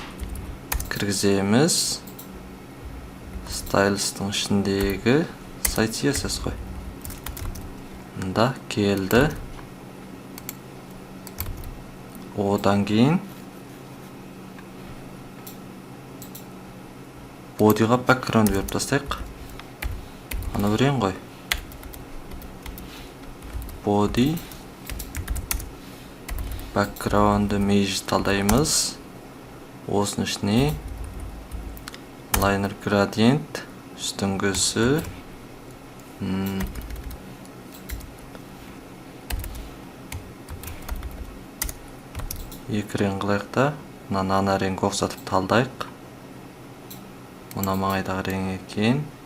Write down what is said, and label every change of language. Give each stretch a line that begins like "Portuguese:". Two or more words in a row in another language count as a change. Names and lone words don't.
Kazakh: Кіргіземіз. Stylistың ішіндегі сайт CSS қой. Мұнда келді. Одан кейін bodyға background беріп тастайық. Аны көрейін ғой.
English: Body background image
Kazakh: талдаймыз. Осының ішіне
English: liner gradient
Kazakh: үстіңгісі екі рең қылайық та, ана реңге ұқсатып талдайық. Мұна маңайдағы рең екен.